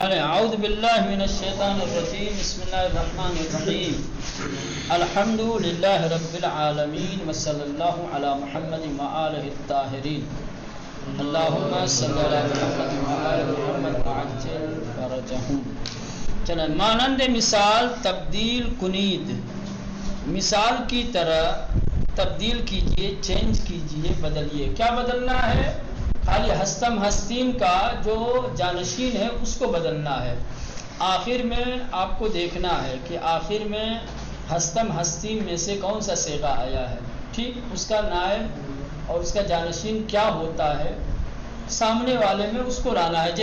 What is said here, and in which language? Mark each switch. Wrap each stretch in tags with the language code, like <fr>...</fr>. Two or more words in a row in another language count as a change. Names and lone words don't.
<ar>اعوذ باللہ من الشیطان الرجیم بسم اللہ الرحمن الرحیم الحمد للہ رب العالمین وصلی اللہ علی محمد وآلہ الطاہرین اللہم صلی علی محمد وآلہ محمد وعجل فرجہم۔</ar> <ur>چلیں،</ur> <fa>مانند مثال تبدیل کنید،</fa> <ur>مثال کی طرح تبدیل کیجئے، چینج کیجئے، بدلیے۔ کیا بدلنا ہے؟ خالی</ur> <fa>ہستم ہستیم</fa> <ur>کا جو جانشین ہے اس کو بدلنا ہے۔ آخر میں آپ کو دیکھنا ہے کہ آخر میں</ur> <fa>ہستم ہستیم</fa> <ur>میں سے کون سا صیغہ آیا ہے، ٹھیک، اس کا نائب اور اس کا جانشین کیا ہوتا ہے، سامنے والے میں اس کو لانا ہے۔</ur>